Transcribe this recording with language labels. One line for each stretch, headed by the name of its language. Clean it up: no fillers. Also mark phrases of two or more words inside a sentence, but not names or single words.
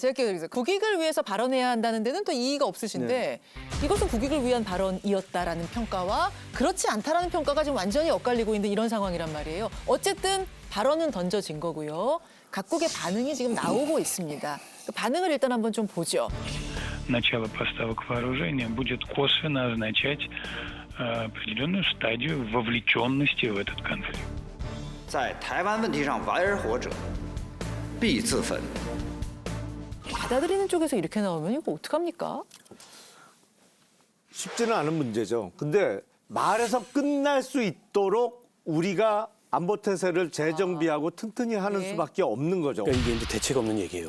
Korean: 제가 끼워드리겠습니다. 국익을 위해서 발언해야 한다는 데는 또 이의가 없으신데 이것은 국익을 위한 발언이었다라는 평가와 그렇지 않다라는 평가가 지금 완전히 엇갈리고 있는 이런 상황이란 말이에요. 어쨌든 발언은 던져진 거고요. 각국의 반응이 지금 나오고 있습니다. 그 반응을 일단 한번 좀 보죠.
Russian: начало поставок вооружения будет косвенно означать определенную стадию вовлеченности в этот конфликт.
Chinese: 在台湾问题上玩而活者必自焚。
Korean: 받아들이는 쪽에서 이렇게 나오면 이거 어떡합니까? 쉽지는 않은 문제죠. 근데 말해서 끝날 수 있도록 우리가 안보 태세를 재정비하고 튼튼히 하는 네. 수밖에 없는 거죠. 그러니까 이게 이제 대책 없는 얘기예요.